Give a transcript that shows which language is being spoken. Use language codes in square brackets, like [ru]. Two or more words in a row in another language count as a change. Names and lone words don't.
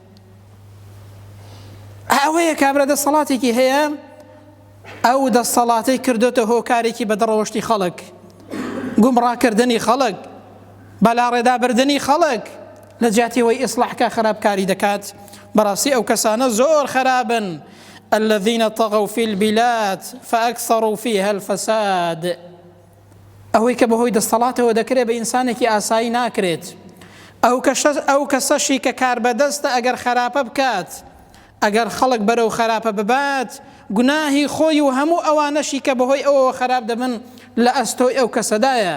[ckb] ئەوەیە کابرا دەسەڵاتێکی هەیە، ئەو دەسەڵاتەی کردوتە هۆکارێکی بەدڕەوشتی خەڵک، گومڕاکردنی خەڵک، بەلاڕێدابردنی خەڵک، لە جیاتیەوەی ئیسلاحکە خراپکاری دەکات. بەڕاستی ئەو کەسانە زۆر خراپن. [ar] الذين طغوا في البلاد فأكثروا فيها الفساد، [ckb] ئەوەی کە بەهۆی دەسەڵاتەوە دەکرێت بە ئینسانێکی ئاسایی ناکرێت. ئەو کەسەشی کە کار بەدەستە ئەگەر خراپە بکات، ئەگەر خەڵک بەرەو خراپە ببات، گوناهی خۆی و هەموو ئەوانەشی کە بەهۆی ئەوەوە خراپ دەبن لە ئەستۆی ئەو کەسەدایە.